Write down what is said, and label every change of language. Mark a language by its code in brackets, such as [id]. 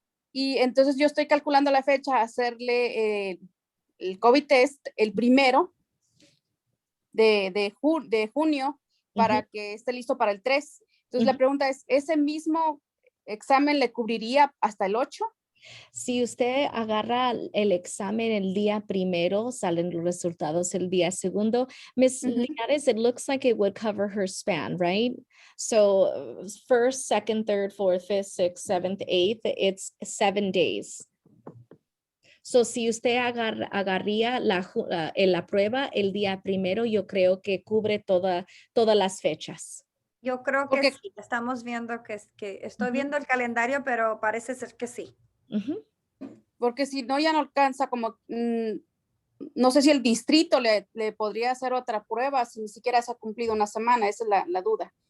[es] Y entonces yo estoy calculando la fecha, hacerle el COVID test el 1 de junio para que esté listo para el 3. Entonces la pregunta es, ¿ese mismo examen le cubriría hasta el 8? Si usted agarra el examen el día 1, salen los resultados el día 2. [en] Miss Linares, it looks like it would cover her span, right? So 1st, 2nd, 3rd, 4th, 5th, 6th, 7th, 8th, it's 7 days. [es] So si usted agarría la prueba el día 1, yo creo que cubre todas las fechas. Yo creo que sí, estamos viendo que estoy viendo el calendario, pero parece ser que sí. Porque si no, ya no alcanza como, no sé si el distrito le podría hacer otra prueba si ni siquiera se ha cumplido una semana, esa es la duda.